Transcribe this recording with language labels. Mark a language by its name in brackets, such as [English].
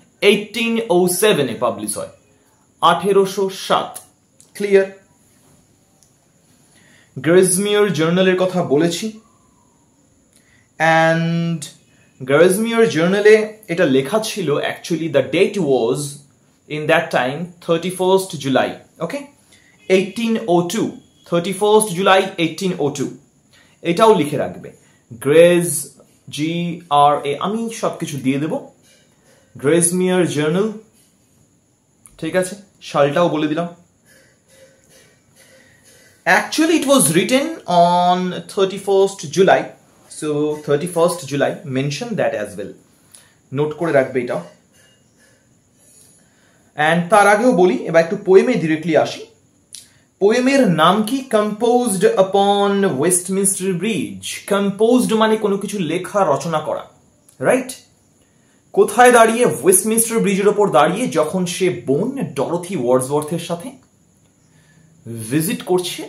[Bangla] 1807 publish হয়, 1807। Clear? গ্রেজমিয়ার জার্নালের কথা বলেছি। অ্যান্ড গ্রেজমিয়ার জার্নালে এটা লেখা ছিল, [English] actually the date was in that time 31st July, okay, 1802, 31st July 1802 [Bangla] এটাও লিখে রাখবে। গ্রেজ GRA আমি সবকিছু দিয়ে দেব, গ্রেজমিয়ার জার্নাল, ঠিক আছে, সালটাও বলে দিলাম। [English] Actually it was written on 31st July, so 31st July, mention that as well, [Bangla] note করে রাখবে এটা। এন্ড তার আগেও বলি, এবার একটু পোয়েমে ডিরেক্টলি আসি। পোয়েমের নাম কি? কম্পোজড আপন ওয়েস্টমিনস্টার ব্রিজ। কম্পোজড মানে কোনো কিছু লেখা, রচনা করা, রাইট? কোথায় দাঁড়িয়ে? ওয়েস্টমিনস্টার ব্রিজের ওপর দাঁড়িয়ে, যখন সে বোন ডরথি ওয়ার্ডসওয়ার্থের সাথে ভিজিট করছে।